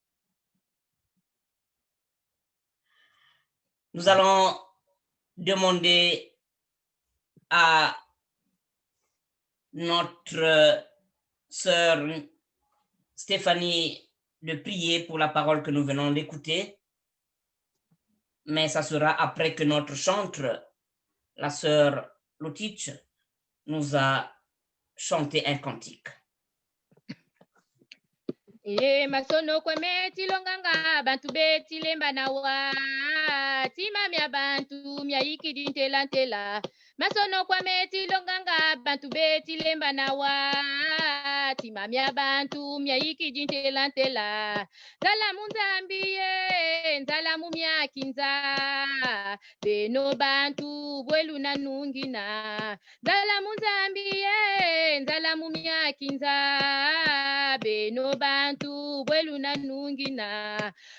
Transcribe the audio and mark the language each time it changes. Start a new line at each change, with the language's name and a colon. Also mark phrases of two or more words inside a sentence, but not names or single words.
French: Nous allons demander à notre sœur Stéphanie de prier pour la parole que nous venons d'écouter, mais ça sera après que notre chantre, la sœur Lutich, nous a chanté un cantique.
Kongo: E masono kweme tilonganga bantu beti lemba nawa tima mia bantu mia ikidi ntela ntela masono kweme tilonganga bantu beti lemba nawa tima mia bantu mia ikidi ntela ntela nzala munzambiye nzala mumia kinza beno bantu bwelu na nungina nzala munzambiye nzala mumia kinza beno bantu bwelu na nungina